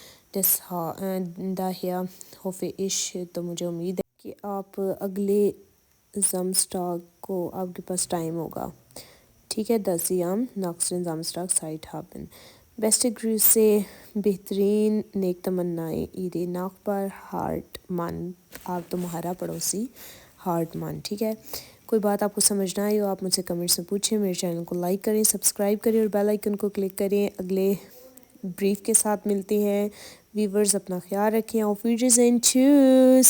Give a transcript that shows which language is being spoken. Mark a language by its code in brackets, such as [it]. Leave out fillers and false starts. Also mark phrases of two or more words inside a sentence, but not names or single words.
[de] daher hoffe ich، [ur] تو مجھے امید ہے کہ آپ اگلے Samstag کو آپ کے پاس ٹائم ہوگا۔ ٹھیک ہے، [de] dass Sie am nächsten Samstag Zeit haben۔ Beste Grüße, [ur] بہترین نیک تمنائیں، [de] Ihre Nachbar Hartmann، [ur] آپ تمہارا پڑوسی ہارٹمان۔ ٹھیک ہے، کوئی بات آپ کو سمجھ نہ آئی ہو آپ مجھ سے کمنٹس میں پوچھیں۔ میرے چینل کو لائک کریں، سبسکرائب کریں اور [en] bell icon [ur] کو کلک کریں۔ اگلے بریف کے ساتھ ملتے ہیں۔ ویورز اپنا خیال رکھیں۔ [de] auf Wiedersehen، tschüss۔